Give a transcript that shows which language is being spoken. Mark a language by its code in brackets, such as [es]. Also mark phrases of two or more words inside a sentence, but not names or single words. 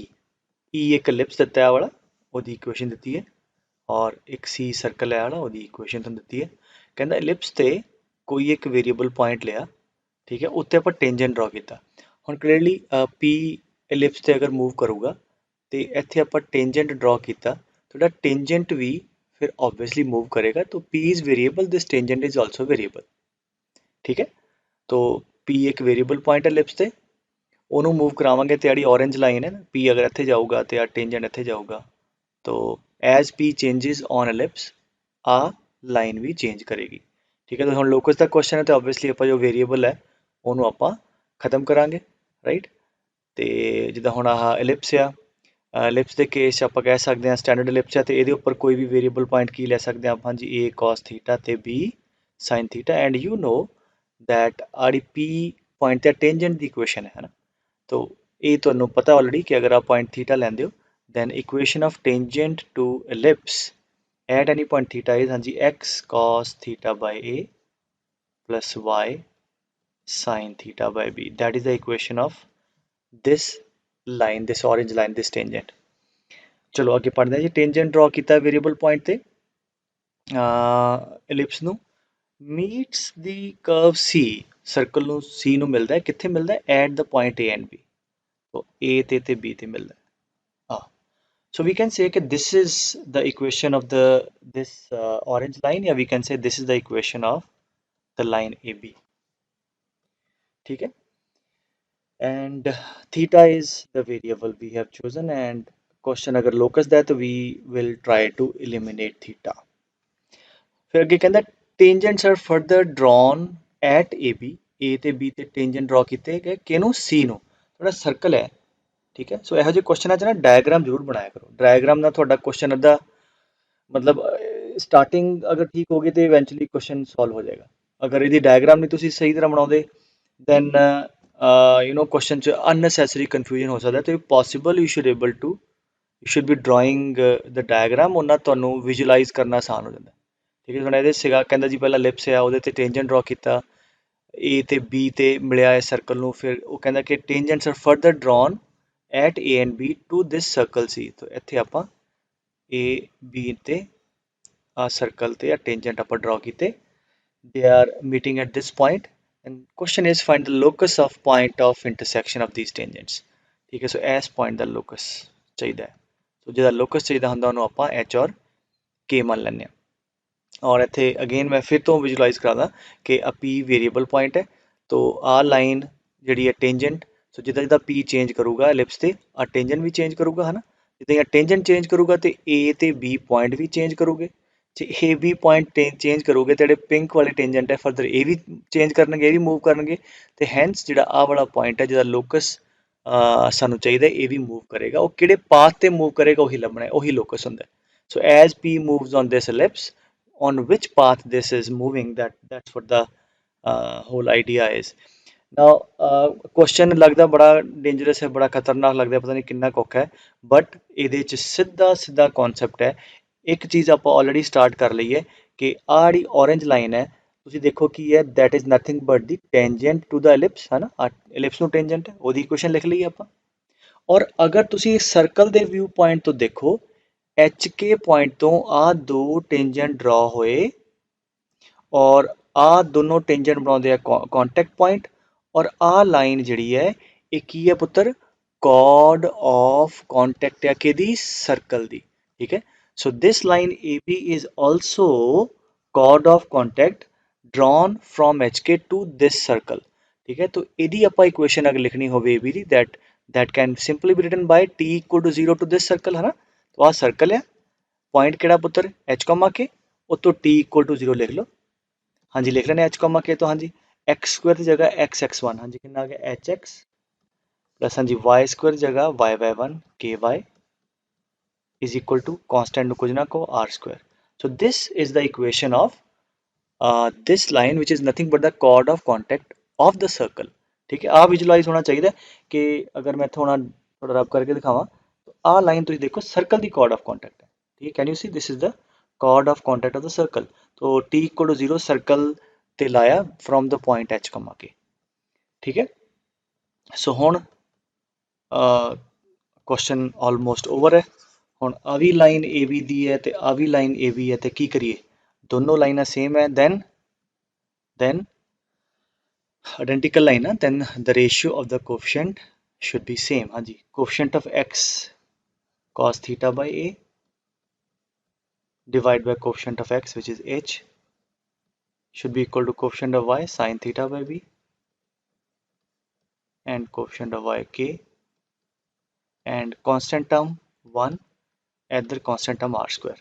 [pa] ਈ ਇੱਕ ਐਲਿਪਸ ਦਿੱਤਾ ਹੈ ਵਾਲਾ, ਉਹਦੀ ਇਕੁਏਸ਼ਨ ਦਿੱਤੀ ਹੈ, ਔਰ ਇੱਕ ਸੀ ਸਰਕਲ ਹੈ ਵਾਲਾ, ਉਹਦੀ ਇਕੁਏਸ਼ਨ ਤੁਹਾਨੂੰ ਦਿੱਤੀ ਹੈ। ਕਹਿੰਦਾ ਐਲਿਪਸ ਤੇ ਕੋਈ ਇੱਕ [en] variable point [pa] ਲਿਆ, ਠੀਕ ਹੈ, ਉੱਤੇ ਆਪਾਂ [en] tangent draw [pa] ਕੀਤਾ। ਹੁਣ ਕਲੀਅਰਲੀ ਪੀ ਐਲਿਪਸ ਤੇ ਅਗਰ ਮੂਵ ਕਰੂਗਾ ਤੇ ਇੱਥੇ ਆਪਾਂ [en] tangent draw [pa] ਕੀਤਾ, ਤੁਹਾਡਾ ਟੈਂਜੈਂਟ ਵੀ ਫਿਰ [hi] ऑब्वियसली मूव करेगा, तो [en] P is variable, this tangent is also variable. [hi] ठीक है, तो P एक [en] variable point [hi] है एलिप्स [pa] ਤੇ ਉਹਨੂੰ ਮੂਵ ਕਰਾਵਾਂਗੇ [hi] तो ਜਿਹੜੀ [en] orange line [hi] है ना, P अगर [pa] ਇੱਥੇ ਜਾਊਗਾ ਤੇ ਆ [hi] टेंजेंट [pa] ਇੱਥੇ ਜਾਊਗਾ, [en] तो as P changes on ellipse [pa] ਆ ਲਾਈਨ ਵੀ ਚੇਂਜ ਕਰੇਗੀ। ਠੀਕ ਹੈ, ਤਾਂ ਹੁਣ ਲੋਕਸ ਦਾ ਕੁਐਸਚਨ ਹੈ ਤੇ ऑब्वियसली ਆਪਾਂ ਜੋ ਵੇਰੀਏਬਲ ਹੈ ਉਹਨੂੰ ਆਪਾਂ ਖਤਮ ਕਰਾਂਗੇ, ਰਾਈਟ। ਤੇ ਜਿੱਦਾਂ ਹੁਣ ਆਹ ਐਲਿਪਸ ਆ, ਐਲਿਪਸ ਦੇ ਕੇਸ 'ਚ ਆਪਾਂ ਕਹਿ ਸਕਦੇ ਹਾਂ [en] standard ellipse [pa] ਹੈ ਤੇ ਇਹਦੇ ਉੱਪਰ ਕੋਈ ਵੀ [en] variable point [pa] ਕੀ ਲੈ ਸਕਦੇ ਹਾਂ ਆਪਾਂ ਜੀ, a cos ਥੀਟਾ ਤੇ b sin ਥੀਟਾ। [en] and you know that [pa] ਆੜੀ p ਪੁਆਇੰਟ ਤੇ ਟੈਂਜੈਂਟ ਦੀ ਇਕੁਏਸ਼ਨ ਹੈ ਨਾ, ਤੋ ਇਹ ਤੁਹਾਨੂੰ ਪਤਾ ਆਲਰੇਡੀ ਕਿ ਅਗਰ ਆਪ ਪੁਆਇੰਟ ਥੀਟਾ ਲੈਂਦੇ ਹੋ [en] then equation of tangent to ellipse at any point theta is ਹਾਂਜੀ x cos theta by a plus y sin theta by b, that is the equation of this line, this orange line, this tangent। [pa] ਚਲੋ ਅੱਗੇ ਪੜ੍ਹਦੇ ਹਾਂ ਜੀ। [en] tangent draw [pa] ਕੀਤਾ [en] variable point [pa] ਤੇ ਐਲਿਪਸ ਨੂੰ, [en] meets the curve [pa] ਸੀ, ਸਰਕਲ ਨੂੰ ਸੀ ਨੂੰ ਮਿਲਦਾ ਹੈ, ਕਿੱਥੇ ਮਿਲਦਾ ਹੈ, [en] at the point A and B. [pa] ਸੋ ਏ ਤੇ ਬੀ ਤੇ ਮਿਲਦਾ ਹੈ। [en] So we can say that this is the equation of this orange line, या we can say this is the equation of the line AB। [hi] ठीक है, [en] and theta is the variable we have chosen, and question अगर locus that we will try to eliminate theta। [pa] फिर ਅੱਗੇ ਕਹਿੰਦਾ [en] tangents are further drawn at AB, [pa] A ਤੇ B ਤੇ [en] tangent draw [pa] ਕੀਤੇ ਗਏ ਕਿਹਨੂੰ, C ਨੂੰ, ਥੋੜਾ ਸਰਕਲ ਹੈ। ਠੀਕ ਹੈ, ਸੋ ਇਹੋ ਜਿਹੇ ਕੁਐਸਚਨਾਂ 'ਚ ਨਾ ਡਾਇਗਰਾਮ ਜ਼ਰੂਰ ਬਣਾਇਆ ਕਰੋ। ਡਾਇਗਰਾਮ ਨਾਲ ਤੁਹਾਡਾ ਕੁਐਸਚਨ ਅੱਧਾ ਮਤਲਬ ਸਟਾਰਟਿੰਗ ਅਗਰ ਠੀਕ ਹੋ ਗਈ ਤੇ ਇਵੈਂਚੁਅਲੀ ਕੁਐਸਚਨ ਸੋਲਵ ਹੋ ਜਾਏਗਾ। ਅਗਰ ਇਹਦੀ ਡਾਇਗਰਾਮ ਨਹੀਂ ਤੁਸੀਂ ਸਹੀ ਤਰ੍ਹਾਂ ਬਣਾਉਂਦੇ [en] then you know [pa] ਕੁਐਸਚਨ 'ਚ [en] unnecessary confusion [pa] ਹੋ ਸਕਦਾ। ਤੇ [en] possible you should be drawing the diagram, [pa] ਉਹਨਾਂ ਤੁਹਾਨੂੰ ਵਿਜ਼ੂਅਲਾਈਜ਼ ਕਰਨਾ ਆਸਾਨ ਹੋ ਜਾਂਦਾ। ਠੀਕ ਹੈ, ਹੁਣ ਇਹਦੇ ਸੀਗਾ ਕਹਿੰਦਾ ਜੀ ਪਹਿਲਾਂ ਲਿਪਸ ਆ ਉਹਦੇ ਤੇ [en] tangent draw [pa] ਕੀਤਾ, A ਤੇ B ਤੇ ਮਿਲਿਆ ਹੈ ਸਰਕਲ ਨੂੰ, ਫਿਰ ਉਹ ਕਹਿੰਦਾ ਕਿ [en] tangents are further drawn at A and B to this circle C. [pa] तो ਇੱਥੇ ਆਪਾਂ A B ਤੇ ਆ ਸਰਕਲ ਤੇ ਆ ਟੈਂਜੈਂਟ ਆਪਾਂ ਡਰਾ ਕੀਤੇ, [en] they are meeting at this point and question is find the locus of point of intersection of these tangents। [pa] ਠੀਕ ਹੈ, ਸੋ ਇਸ ਪੁਆਇੰਟ ਦਾ ਲੋਕਸ ਚਾਹੀਦਾ ਹੈ। ਸੋ ਜਿਹਦਾ ਲੋਕਸ ਚਾਹੀਦਾ ਹੁੰਦਾ ਉਹਨੂੰ ਆਪਾਂ H ਔਰ K ਮੰਨ ਲੈਂਦੇ ਹਾਂ। ਔਰ ਇੱਥੇ ਅਗੇਨ ਮੈਂ ਫਿਰ ਤੋਂ ਵਿਜ਼ੂਲਾਈਜ਼ ਕਰਾਦਾ ਕਿ ਆ P [en] variable point [pa] ਹੈ, ਤੋ ਆ ਲਾਈਨ ਜਿਹੜੀ ਹੈ ਟੈਂਜੈਂਟ, ਸੋ ਜਿੱਦਾਂ ਜਿੱਦਾਂ P ਚੇਂਜ ਕਰੂਗਾ ਐਲਿਪਸ ਤੇ ਆ ਟੈਂਜੈਂਟ ਵੀ ਚੇਂਜ ਕਰੂਗਾ, ਹੈ ਨਾ। ਜਿੱਦਾਂ ਟੈਂਜੈਂਟ ਚੇਂਜ ਕਰੂਗਾ ਤੇ A ਤੇ B ਪੁਆਇੰਟ ਵੀ ਚੇਂਜ ਕਰੂਗੇ। ਜੇ A B ਪੁਆਇੰਟ ਚੇਂਜ ਕਰੋਗੇ ਤੇ ਜਿਹੜੇ ਪਿੰਕ ਵਾਲੇ ਟੈਂਜੈਂਟ ਹੈ ਫਰਦਰ ਇਹ ਵੀ ਚੇਂਜ ਕਰਨਗੇ, ਇਹ ਵੀ ਮੂਵ ਕਰਨਗੇ, ਤੇ ਹੈਂਸ ਜਿਹੜਾ ਆਹ ਵਾਲਾ ਪੁਆਇੰਟ ਹੈ ਜਿਹਦਾ ਲੋਕਸ ਸਾਨੂੰ ਚਾਹੀਦਾ ਇਹ ਵੀ ਮੂਵ ਕਰੇਗਾ। ਉਹ ਕਿਹੜੇ ਪਾਥ ਤੇ ਮੂਵ ਕਰੇਗਾ ਉਹੀ ਲੱਭਣਾ ਹੈ, ਉਹੀ ਲੋਕਸ ਹੁੰਦਾ। [en] so as P moves on this ellipse, on which path this is moving, that's what the whole idea is। [pa] ਨਾਓ ਕੁਐਸਚਨ ਲੱਗਦਾ ਬੜਾ ਡੇਂਜਰਸ ਹੈ, ਬੜਾ ਖਤਰਨਾਕ ਲੱਗਦਾ, ਪਤਾ ਨਹੀਂ ਕਿੰਨਾ ਕੁ ਔਖਾ ਹੈ, ਬਟ ਇਹਦੇ 'ਚ ਸਿੱਧਾ ਸਿੱਧਾ ਕਨਸੈਪਟ ਹੈ। ਇੱਕ ਚੀਜ਼ ਆਪਾਂ ਆਲਰੇਡੀ ਸਟਾਰਟ ਕਰ ਲਈ ਹੈ ਕਿ ਆਹ ਜਿਹੜੀ orange ਲਾਈਨ ਹੈ, ਤੁਸੀਂ ਦੇਖੋ ਕੀ ਹੈ, [en] that is nothing but the tangent to the ellipse, [pa] ਹੈ ਨਾ, ellipse ਨੂੰ tangent ਹੈ, ਉਹਦੀ ਇਕੁਏਸ਼ਨ ਲਿਖ ਲਈ ਆਪਾਂ। ਔਰ ਅਗਰ ਤੁਸੀਂ ਸਰਕਲ ਦੇ [en] view point [pa] ਤੋਂ ਦੇਖੋ, ਐਚ ਕੇ ਪੁਆਇੰਟ ਤੋਂ ਆਹ ਦੋ ਟੇਂਜੈਂਟ ਡਰਾ ਹੋਏ ਔਰ ਆਹ ਦੋਨੋਂ ਟੇਂਜੈਂਟ ਬਣਾਉਂਦੇ ਆ [en] contact point, [pa] ਔਰ ਆਹ ਲਾਈਨ ਜਿਹੜੀ ਹੈ ਇਹ ਕੀ ਹੈ ਪੁੱਤਰ, [en] chord of contact [pa] ਹੈ ਕਿਹਦੀ, ਸਰਕਲ ਦੀ। ਠੀਕ ਹੈ, [en] so this line AB is also chord of contact drawn from HK to this circle। [hi] ठीक है, तो [pa] ਇਹਦੀ ਆਪਾਂ ਇਕੁਏਸ਼ਨ ਅਗਰ ਲਿਖਣੀ ਹੋਵੇ AB ਦੀ, [en] that can simply be written by t equal to 0 to this circle, [pa] ਹੈ ਨਾ। तो ਆਹ ਸਰਕਲ ਹੈ, ਪੁਆਇੰਟ ਕਿਹੜਾ ਪੁੱਤਰ, H, K, ਉਤੋਂ [en] t equal to 0 [pa] ਲਿਖ ਲਓ। ਹਾਂਜੀ ਲਿਖ ਲੈਣੇ H, K ਤੋਂ, ਹਾਂਜੀ x ਸਕੁਅਰ ਦੀ ਜਗ੍ਹਾ x(x1), ਹਾਂਜੀ ਕਿੰਨਾ ਆ ਗਿਆ hx, ਪਲੱਸ ਹਾਂਜੀ y ਸਕੁਅਰ ਦੀ ਜਗ੍ਹਾ y(y1), [en] ky is equal to constant [pa] ਨੂੰ ਕੁਝ ਨਾ ਕਹੋ [en] r square। So this is the equation of this line which is nothing but the chord of contact of the circle। [hi] ठीक है, [pa] ਆ ਵਿਜ਼ੂਅਲਾਈਜ਼ ਹੋਣਾ ਚਾਹੀਦਾ ਕਿ ਅਗਰ ਮੈਂ ਥੋੜਾ ਥੋੜਾ ਰਬ ਕਰਕੇ ਦਿਖਾਵਾਂ ਤਾਂ ਆਹ ਲਾਈਨ ਤੁਸੀਂ ਦੇਖੋ ਸਰਕਲ ਦੀ [en] chord of contact [pa] ਹੈ। [hi] ठीक है, [en] can you see this is the chord of contact of the circle। तो t equal to 0 सर्कल [pa] ਤੇ ਲਾਇਆ [en] from the point h, k। [hi] ठीक है, सो ਹੁਣ [en] question almost over [hi] है। [pa] ਹੁਣ ਆ ਵੀ ਲਾਈਨ AB ਦੀ ਹੈ ਤੇ ਆ ਵੀ ਲਾਈਨ AB ਹੈ, ਤੇ ਕੀ ਕਰੀਏ, ਦੋਨੋਂ ਲਾਈਨਾਂ ਸੇਮ ਹੈ, [en] then identical line ਹੈ, then the ratio of the coefficient should be same। ਹਾਂਜੀ, coefficient of x cos theta by a divided by coefficient of x which is h should be equal to coefficient of y sin theta by b and coefficient of y k and constant term 1 ਇੱਧਰ constant term r square।